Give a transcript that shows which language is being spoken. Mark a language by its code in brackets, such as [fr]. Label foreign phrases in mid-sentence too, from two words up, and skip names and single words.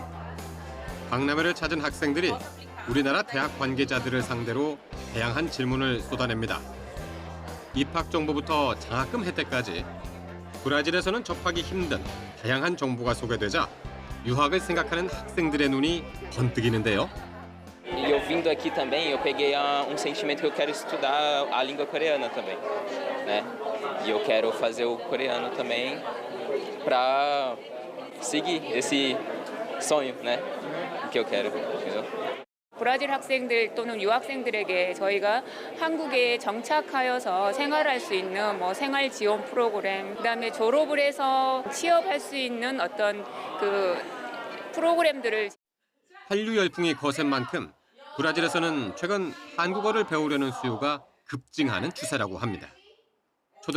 [ko] 박람회를 찾은 학생들이 우리나라 대학 관계자들을 상대로 다양한 질문을 쏟아냅니다. 입학 정보부터 장학금 혜택까지 브라질에서는 접하기 힘든 다양한 정보가 소개되자 유학을 생각하는 학생들의 눈이 번뜩이는데요. [pt] E eu vindo aqui também, eu peguei sentimento que eu quero estudar a língua coreana também, né? E eu quero fazer o coreano também para seguir esse sonho, né? Que eu quero, entendeu? [ko] 브라질 학생들 또는 유학생들에게 저희가 한국에 정착하여서 생활할 수 있는 생활 지원 프로그램, 그다음에 졸업을 해서 취업할 수 있는 어떤 그 프로그램들을. 한류 열풍이 거센 만큼 브라질에서는 최근 한국어를 배우려는 수요가 급증하는 추세라고 합니다.